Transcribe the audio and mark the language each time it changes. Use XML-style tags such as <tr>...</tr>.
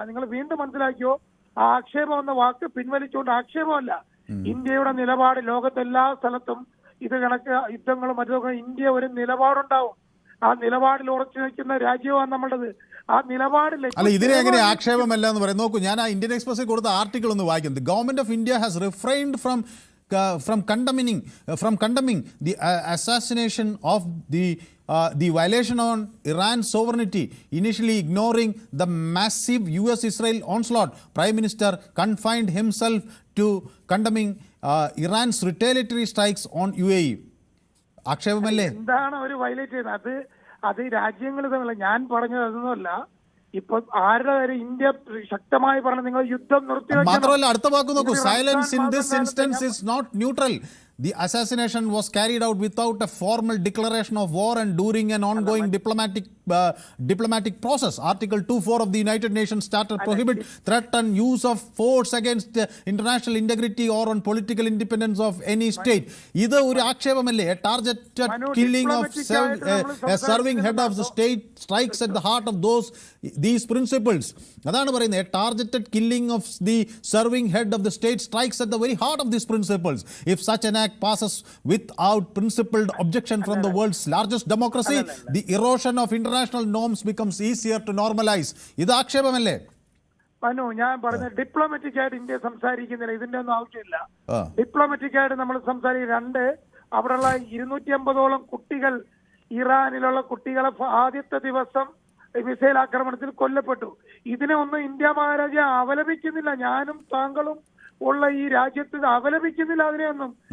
<ml>നിങ്ങൾ വീണ്ടും മനസ്സിലാക്കിയോ, ആക്ഷേപം എന്ന വാക്ക് പിൻവലിച്ചുകൊണ്ട് ആക്ഷേപമല്ല. ഇന്ത്യയുടെ നിലപാട് ലോകത്തെല്ലാ സ്ഥലത്തും ഇത് കണക്ക് യുദ്ധങ്ങളും മറ്റൊക്കെ ഇന്ത്യ ഒരു നിലപാടുണ്ടാവും. ആ നിലപാടിൽ ഉറച്ചു നിൽക്കുന്ന രാജ്യമാണ് നമ്മുടേത്. ആ നിലപാടിൽ അല്ല, ഇതിനെ എങ്ങനെ ആക്ഷേപമല്ല എന്ന് പറയും? നോക്കൂ, ഞാൻ ആ ഇന്ത്യൻ എക്സ്പ്രസിൽ കൊടുത്ത ആർട്ടിക്കിൾ ഒന്ന് വായിക്കുന്നത്.</ml> <en>Government of India has refrained from condemning the assassination of the violation on Iran's sovereignty, initially ignoring the massive US-Israel onslaught. Prime Minister confined himself to condemning Iran's retaliatory strikes on UAE.</en> <ml>ആക്ഷേപമല്ലേ? എന്താണ് ഒരു violate ചെയ്യുന്നത്? അത് രാജ്യങ്ങൾ തമ്മിൽ. ഞാൻ പറഞ്ഞത് അതൊന്നുമല്ല. ഇപ്പൊ ആരുടെ കാര്യം ഇന്ത്യ ശക്തമായി പറഞ്ഞു നിങ്ങൾ യുദ്ധം നിർത്തിവെക്കണം. മാത്രമല്ല, അടുത്ത വാക്ക് നോക്കൂ.</ml> <en>Silence in this instance is not neutral. The assassination was carried out without a formal declaration of war and during an ongoing diplomatic process. Article 2.4 of the United Nations Charter prohibit threat and use of force against international integrity or on political independence of any state.</en> <ml>ഇത് ഒരു ആക്ഷേപമല്ലേ?</ml> <en>A targeted killing of a serving head of the state strikes at the heart of these principles.</en> <ml>അതാണ് പറയുന്നത്.</ml> <en>A targeted killing of the serving head of the state strikes at the very heart of these principles. If such an act passes without principled objection from the world's largest democracy, the erosion of international norms becomes easier to normalize.</en> <ml>ഇത് ആക്ഷേപമല്ലേ? മനു, ഞാൻ പറഞ്ഞ diplomatic ആയിട്ട് India സംസാരിക്കുന്നില്ല. ഇതിന്റെ ഒന്നും ആവശ്യമില്ല. Diplomatic ആയിട്ട് നമ്മൾ സംസാരിക്കും. അവിടെയുള്ള 250ഓളം കുട്ടികൾ, ഇറാനിലുള്ള കുട്ടികളെ ആദ്യത്തെ ദിവസം മിസൈൽ ആക്രമണത്തിൽ കൊല്ലപ്പെട്ടു. ഇതിനെ ഒന്നും ഇന്ത്യ മഹാരാജ്യം അപലപിക്കുന്നില്ല. ഞാനും താങ്കളും ഉള്ള ഈ രാജ്യത്ത് അപലപിക്കുന്നില്ല അതിനെയൊന്നും.</ml>